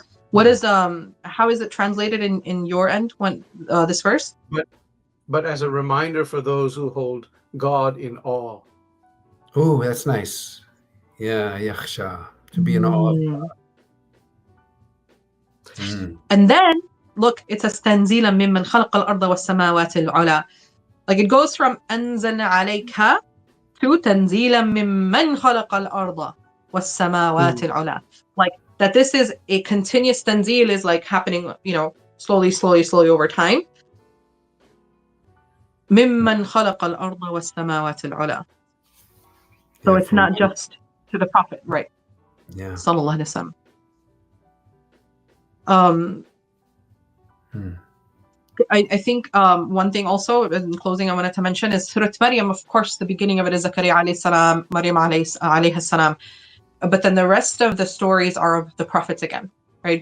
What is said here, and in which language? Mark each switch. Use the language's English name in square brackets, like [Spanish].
[English] What is how is it translated in your end when this verse? But as a reminder for those who hold God in awe. Oh, that's nice. Yeah, yakhsha, to be in awe. Mm. Mm. And then look, it says تنزيلا ممن خلق الأرض والسماوات العلى. Like it goes from [Arabic] أنزلنا عليك [English] to [Arabic] تنزيلا ممن خلق الأرض والسماوات العلى. [English] Like that this is a continuous tanzil is like happening, slowly over time. [Arabic] ممن خلق الأرض والسماوات العلى. [English] So Yeah, it's not just to the Prophet, right? Yeah. [Arabic] Sallallahu Alaihi Wasallam. [English] I think one thing also in closing I wanted to mention is Surah Maryam. Of course, the beginning of it is Zakaria alayhi salam, Maryam alayhi salam, but then the rest of the stories are of the prophets again, right?